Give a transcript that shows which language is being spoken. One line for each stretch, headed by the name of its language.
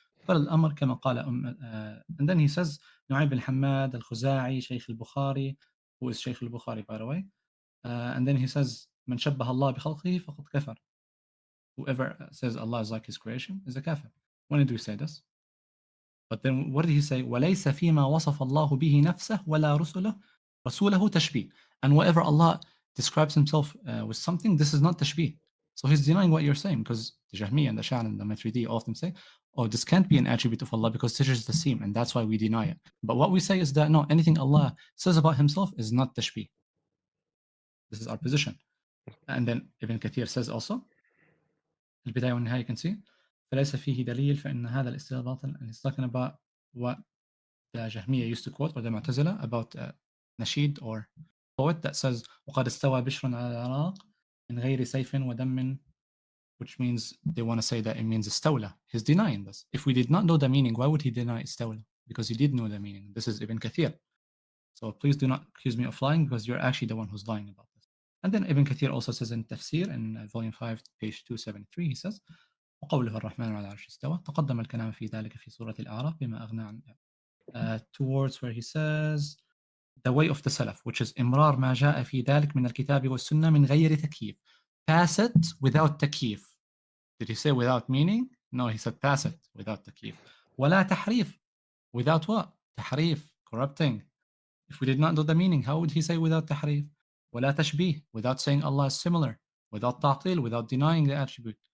Arabic: فالأمر كما قال
English: and then he says
Arabic: نعيم بن حماد الخزاعي شيخ البخاري,
English: who is Shaykh al-Bukhari by the way, and then he says
Arabic: من شبه الله بخلقه فقد كفر.
English: Whoever says Allah is like his creation is a kafir. When did we say this? But then what did he say?
Arabic: وليس فيما وصف الله به نفسه ولا رسوله تشبيه.
English: And whatever Allah describes himself with something, this is not tashbih. So he's denying what you're saying, because the Jahmi and the Sha'an and the Maturidi often say, oh, this can't be an attribute of Allah because Tijr is the same, and that's why we deny it. But what we say is that no, anything Allah says about himself is not tashbih. This is our position. And then Ibn Kathir says also, البداية والنهاية, you can see,
Arabic: فليس فيه دليل فإن هذا الاستدلال باطل.
English: And he's talking about what the Jahmiyyah used to quote, or the Mu'tazila, about nasheed or poet that says
Arabic: وقد استوى بشر على العراق من غير سيف ودم,
English: which means they want to say that it means istawla. He's denying this. If we did not know the meaning, why would he deny istawla? Because he did know the meaning. This is Ibn Kathir. So please do not accuse me of lying, because you're actually the one who's lying about this. And then Ibn Kathir also says in Tafsir, in volume 5, page 273, he says
Arabic: وقوله الرحمن على العرش استوى تقدم الكلام في ذلك في سورة الأعراف بما أغنى عن
English: towards where he says the way of the Salaf, which is
Arabic: إمرار ما جاء في ذلك من الكتاب والسنة من غير تكييف.
English: Pass it without تكييف. Did he say without meaning? No, he said pass it without تكييف.
Arabic: ولا تحريف.
English: Without what? تحريف, corrupting. If we did not know the meaning, how would he say without تحريف?
Arabic: ولا تشبيه,
English: without saying Allah is similar. Without ta'til, without denying the attribute.